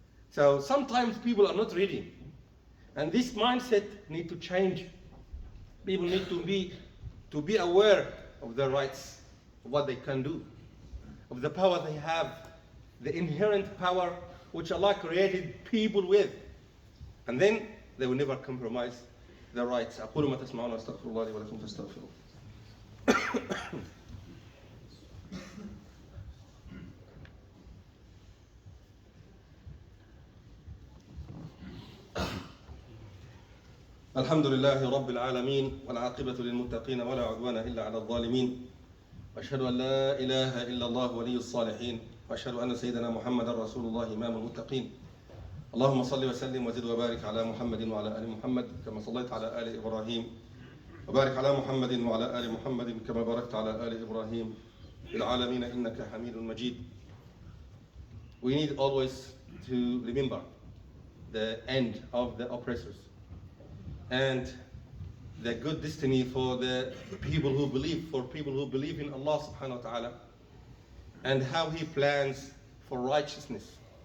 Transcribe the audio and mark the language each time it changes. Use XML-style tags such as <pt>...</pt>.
<en>So sometimes people are not ready, and this mindset needs to change. People need to be aware of their rights, of what they can do, of the power they have, the inherent power which Allah created people with, and then they will never compromise their rights.</en> <ar>أقول ما تسمعون وأستغفر الله لي ولكم فاستغفروه. الحمد لله رب العالمين والعاقبة للمتقين ولا عدوان إلا على الظالمين وأشهد أن لا إله إلا الله ولي الصالحين وأشهد أن سيدنا محمد رسول الله إمام المتقين. اللهم صل وسلم وزد وبارك على محمد وعلى آل محمد كما صليت على آل إبراهيم وبارك على محمد وعلى آل محمد كما باركت على آل إبراهيم في العالمين إنك حميد مجيد.</ar> <en>We need always to remember the end of the oppressors and the good destiny for the people who believe in Allah subhanahu wa ta'ala, and how He plans for righteousness.</en>